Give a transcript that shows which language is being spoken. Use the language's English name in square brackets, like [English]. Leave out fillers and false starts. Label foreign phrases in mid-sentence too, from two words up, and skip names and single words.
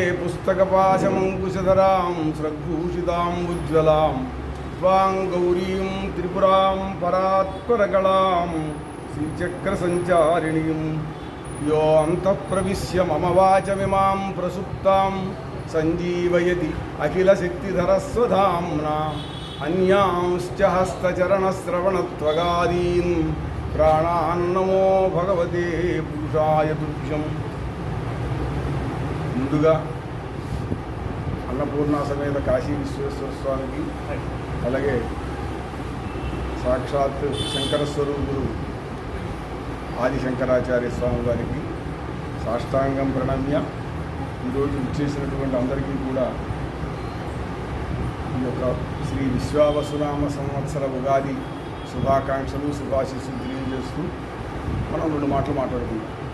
[Sanskrit] पुस्तकपाशमङ्कुशधरां स्रग्भूषिताम्बुज्ज्वलां त्वां गौरीं त्रिपुरां परात्परकलां श्रीचक्रसञ्चारिणीं यो अन्तःप्रविश्य मम वाचमिमां प्रसुप्तां सञ्जीवयति अखिलशक्तिधरस्वधाम्ना अन्यांश्च हस्तचरणश्रवणत्वगादीन् प्राणान्नमो भगवते पुरुषाय तुभ्यं। [Telugu] ముందుగా అన్నపూర్ణ సమేత కాశీ విశ్వేశ్వర స్వామికి అలాగే సాక్షాత్ శంకర స్వరూపుడు ఆదిశంకరాచార్య స్వామి వారికి సాష్టాంగం ప్రణమ్య ఈరోజు ఇచ్చేసినటువంటి అందరికీ కూడా ఈ యొక్క శ్రీ విశ్వావసునామ సంవత్సర ఉగాది శుభాకాంక్షలు శుభాశీస్సులు తెలియజేస్తూ మనం రెండు మాటలు మాట్లాడుకుందాం.